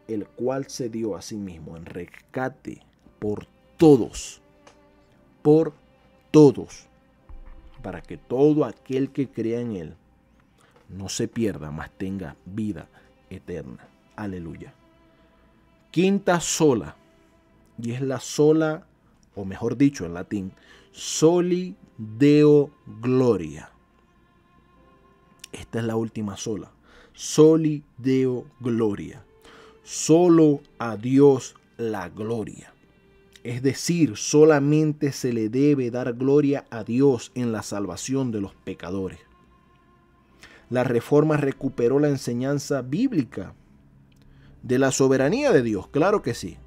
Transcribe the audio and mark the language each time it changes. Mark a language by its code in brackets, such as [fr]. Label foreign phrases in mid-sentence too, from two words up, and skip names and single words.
[es] el cual se dio a sí mismo en rescate por todos, para que todo aquel que crea en él no se pierda, mas tenga vida eterna. Aleluya. Quinta sola, y es la sola, o mejor dicho en latín, [la] soli deo gloria. [es] Esta es la última sola, [la] soli deo gloria. [es] Solo a Dios la gloria. Es decir, solamente se le debe dar gloria a Dios en la salvación de los pecadores. La Reforma recuperó la enseñanza bíblica de la soberanía de Dios, claro que sí.